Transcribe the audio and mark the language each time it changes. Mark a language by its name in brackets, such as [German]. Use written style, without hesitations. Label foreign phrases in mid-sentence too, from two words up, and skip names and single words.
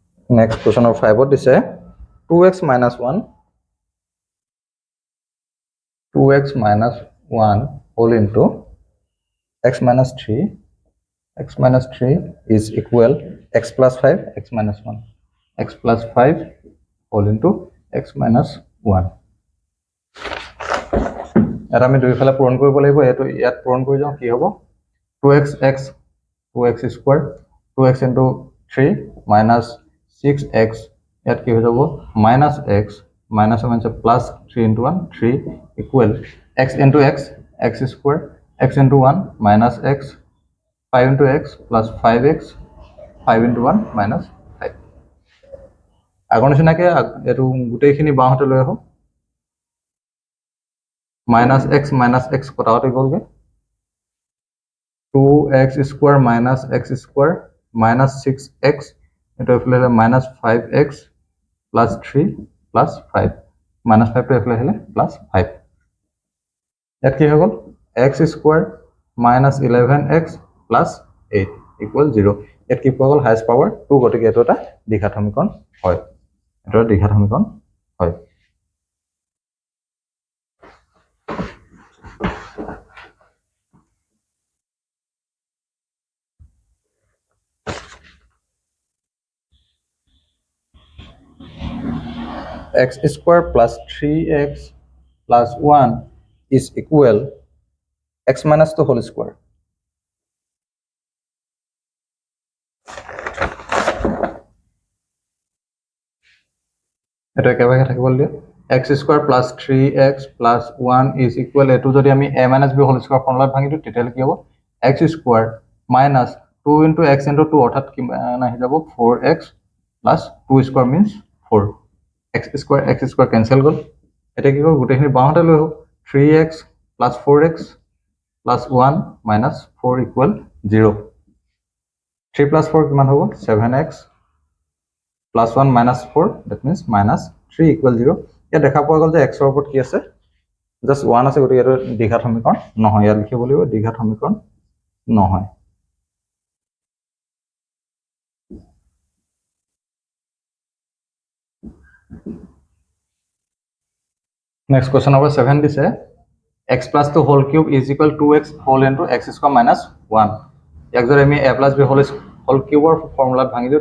[English] next question number 5 দিছে 2x minus 1 whole into x minus 3 is equal x plus 5 x minus 1 x plus 5 whole into x minus 1 [Assamese] এটা আমি দুইফালে পূৰণ কৰিব লাগিব এটো ইয়াত পূৰণ কৰি যাও কি হ'ব [English] 2x square 2x into 3 minus 6x [Assamese] ইয়াত কি হৈ যাব [English] minus x minus 1 plus 3 into 1 3 equal x into x square x into 1 minus x 5 into x plus 5x 5 into 1 minus 5 [Assamese] আগৰ নিচিনাকৈ এটো গোটেইখিনি বাওঁতে লৈ আহো [English] minus x [Assamese] কটাওতে গ'লগে [English] 2x square minus x square minus 6x [Assamese] এটা এফালে [English] minus 5x plus 3 plus 5 minus 5 [Assamese] টো এফালে হলে [English] plus 5 [Assamese] ইয়াত কি হৈ গ'ল [English] x square minus 11x plus 8 equal 0 [Assamese] ইয়াত কি পোৱা গ'ল [English] highest power 2 [Assamese] গতিকে এটো এটা দ্বিঘাত সমীকৰণ হয় এটো দ্বিঘাত সমীকৰণ হয় [English] x square plus 3x plus 1 is equal x minus 2 whole square. [Assamese] এটা একেবাৰে থাকিবল দিয়া [English] x square plus 3x plus 1 is equal [Assamese] এটো যদি আমি [English] a minus b whole square [Assamese] ফৰ্মুলাত ভাঙি দিও তেতিয়ালে কি হ'ব [English] x square minus 2 into x into 2 [Assamese] অৰ্থাৎ কি আহি যাব [English] 4x plus 2 square means 4 x square cancel [Assamese] গল এটা কি হ'ব গোটেইখিনি বাওঁতে লৈ হোক [English] 3x plus 4x plus 1 minus 4 equal 0 [Assamese] 3 plus 4 কিমান হ'ব [English] 7x plus 1 minus 4 that means minus 3 equal 0 [Assamese] या দেখা পোৱা গল যে x ৰ ওপৰত কি আছে জাস্ট 1 আছে গতি এটো দ্বিঘাত সমীকৰণ নহয় ইয়াত লিখিব লাগিব দ্বিঘাত সমীকৰণ নহয় [English] next question number 7 দিছে x plus 2 whole cube is equal to 2x whole into x square minus 1 [Assamese] ইয়াক যদি আমি [English] a plus b whole cube [Assamese] ৰ ফৰ্মুলাত ভাঙি দিও